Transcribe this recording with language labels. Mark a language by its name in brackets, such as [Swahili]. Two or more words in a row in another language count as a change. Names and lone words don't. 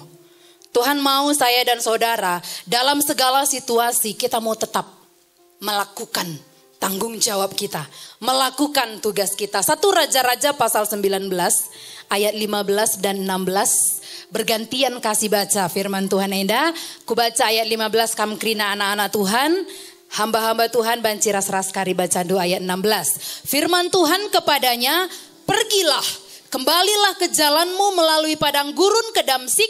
[Indonesian] Tuhan mau saya dan saudara dalam segala situasi kita mau tetap melakukan tanggung jawab kita. Melakukan tugas kita. Satu Raja-Raja pasal 19 ayat 15 dan 16. Bergantian kasih baca firman Tuhan Enda. [Batak Karo] Ku baca ayat 15 kam krina anak-anak Tuhan. Hamba-hamba Tuhan banci ras-ras kari bacandu ayat 16. [Indonesian] Firman Tuhan kepadanya, pergilah, kembalilah ke jalanmu melalui padang gurun ke Damsik.